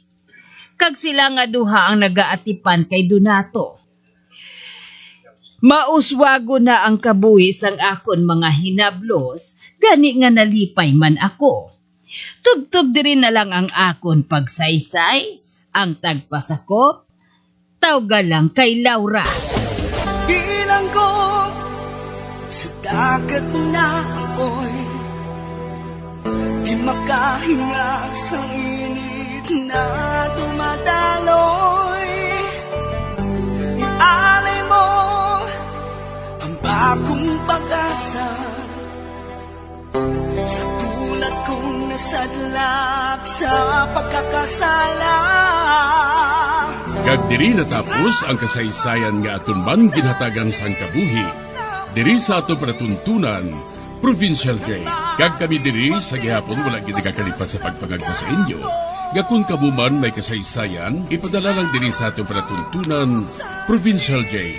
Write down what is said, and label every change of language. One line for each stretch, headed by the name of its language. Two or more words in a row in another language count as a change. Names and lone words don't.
Hiligaynon: Kag sila nga duha ang nagaatipan kay Donato. Mauswago na ang kabuhi sang akon mga hinablos, gani nga nalipay man ako. Tub-tub diri na lang ang akon pagsaysay, ang tagpasakop, tawga lang kay Laura.
Filipino: Bilang ko sa dagat na apoy, di makahinga sa init na dumadaloy. Ialay mo ang bagong pag-asa sa tulad kong nasadlak sa pagkakasala.
Hiligaynon: Kag diri natapos ang kasaysayan nga aton man ginhatagan sang kabuhi. Diri sa ato pratuntunan, Provincial J. Kag kami diri sa gihapon wala gid kakalipat sa pagpangagpa sa inyo. Gakun kabuman may kasaysayan, ipadala lang diri sa ato pratuntunan, Provincial J.